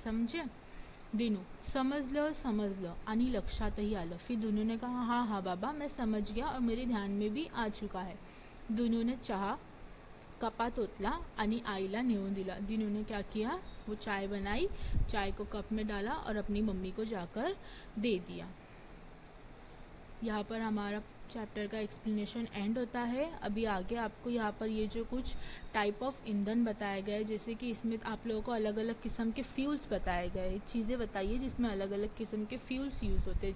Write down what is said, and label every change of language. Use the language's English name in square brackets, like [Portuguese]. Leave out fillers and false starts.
[Hindi] समझे? [Marathi] दिनू, समजलं आणि लक्षातही आलं. [Hindi] फिर दिनू ने कहा, हाँ हाँ बाबा, मैं समझ गया और मेरे ध्यान में भी आ चुका है. [Marathi] दिनू ने चहा कपात ओतला आणि आईला नेऊन दिला. [Hindi] दिनू ने क्या किया? वो चाय बनाई, चाय को कप में डाला और अपनी मम्मी को जाकर दे दिया. यहाँ पर हमारा चैप्टर का एक्सप्लेनेशन एंड होता है। अभी आगे आपको यहाँ पर ये जो कुछ टाइप ऑफ ईंधन बताए गए, जैसे कि इसमें आप लोगों को अलग अलग किस्म के फ्यूल्स बताए गए, चीज़ें बताइए जिसमें अलग अलग किस्म के फ्यूल्स यूज़ होते हैं।